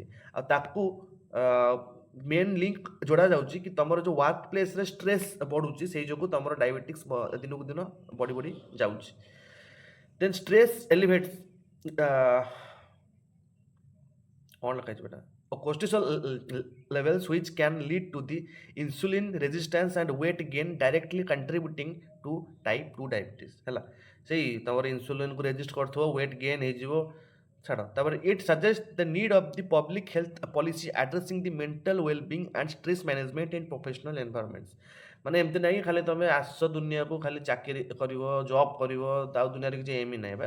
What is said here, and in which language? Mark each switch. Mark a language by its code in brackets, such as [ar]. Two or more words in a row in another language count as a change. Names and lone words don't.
[or] ଆଉ ତାକୁ [en] main link [or] ଯୋଡ଼ା ଯାଉଛି କି ତୁମର ଯେଉଁ [en] work place-re stress [or] ବଢ଼ୁଛି, ସେଇ ଯୋଗୁଁ ତୁମର ଡାଇବେଟିକ୍ସ ଦିନକୁ ଦିନ ବଢ଼ି ବଢ଼ି ଯାଉଛି। [en] then stress elevates [or] କ'ଣ ଲେଖା ହେଇଛି ବେଟା, [en] cortisol levels which can lead to the insulin resistance and weight gain, directly contributing to type 2 diabetes ହେଲା। [or] ସେଇ ତମର ଇନସୁଲିନ୍କୁ ରେଜିଷ୍ଟ କରୁଥିବ, [en] weight gain [or] ହେଇଯିବ, ଛାଡ଼। [en] ତାପରେ it suggest the need of the public health policy addressing the mental wellbeing and stress management in professional environments. [or] ମାନେ ଏମିତି ନାହିଁ ଖାଲି ତୁମେ ଆସ ଦୁନିଆକୁ ଖାଲି ଚାକିରି କରିବ, ଜବ୍ କରିବ, ଆଉ ଦୁନିଆରେ କିଛି ଏମ୍ ହିଁ ନାହିଁ ଭାଇ।